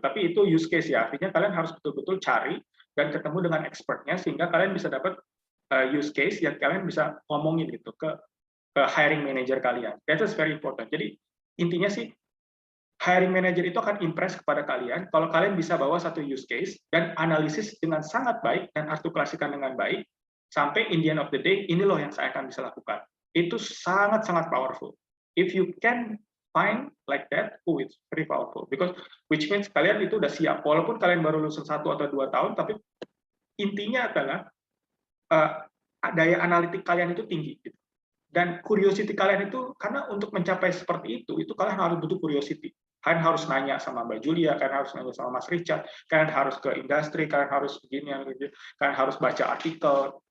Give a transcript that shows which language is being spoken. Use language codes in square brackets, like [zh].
[id] Tapi itu use case ya, artinya kalian harus betul-betul cari dan ketemu dengan expertnya sehingga kalian bisa dapat use case yang kalian bisa ngomongin gitu ke hiring manager kalian. [en] That is very important. [id] Jadi intinya sih hiring manager itu akan impress kepada kalian kalau kalian bisa bawa satu use case dan analisis dengan sangat baik dan artikulasikan dengan baik sampai [en] in the end of the day [id] ini loh yang saya akan bisa lakukan. Itu sangat-sangat powerful. [en] If you can find like that, it's very powerful. Because which means [id] kalian itu udah siap. Walaupun kalian baru lulusan 1 atau 2 tahun, tapi intinya adalah daya analitik kalian itu tinggi. Gitu. Dan curiosity kalian itu, karena untuk mencapai seperti itu kalian harus butuh curiosity. Kalian harus nanya sama Mbak Julia, kalian harus nanya sama Mas Richard, kalian harus ke industri, kalian harus begini, kalian harus baca artikel.